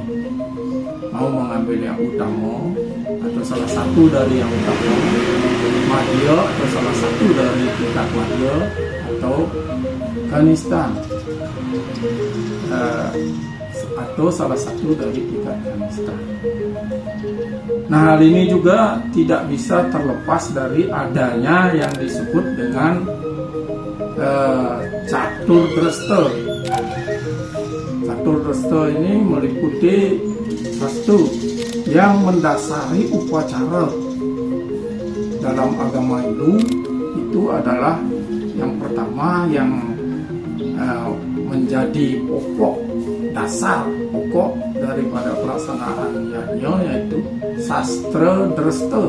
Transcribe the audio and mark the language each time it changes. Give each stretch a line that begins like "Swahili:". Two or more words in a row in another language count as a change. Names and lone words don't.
Indonesian: Mau mengambil yang utama atau salah satu dari yang utama, madya atau salah satu dari tingkat madya, atau kanistan atau salah satu dari tingkat kanistan. Nah, hal ini juga tidak bisa terlepas dari adanya yang disebut dengan catur dresta. Catur dresta ini meliputi satu yang mendasari upacara dalam agama Hindu. Itu adalah yang pertama yang menjadi pokok dasar, pokok daripada pelaksanaan yajna, yaitu sastra dresta.